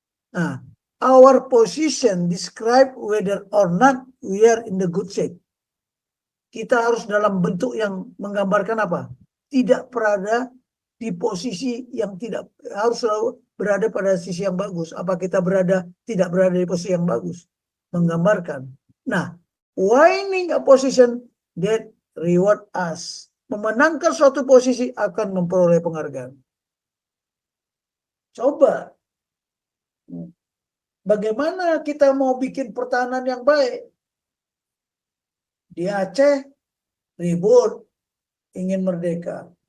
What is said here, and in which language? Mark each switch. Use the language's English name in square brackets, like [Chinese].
[English] Nah, our position describe whether or not we are in the good shape. [Indonesian] Kita harus dalam bentuk yang menggambarkan apa? Tidak berada di posisi yang tidak, harus selalu berada pada sisi yang bagus. Apa kita tidak berada di posisi yang bagus? Menggambarkan. [English] Nah, winning a position that reward us. [Indonesian] Memenangkan suatu posisi akan memperoleh penghargaan. Coba. Bagaimana kita mau bikin pertahanan yang baik? Di Aceh ribut, ingin merdeka.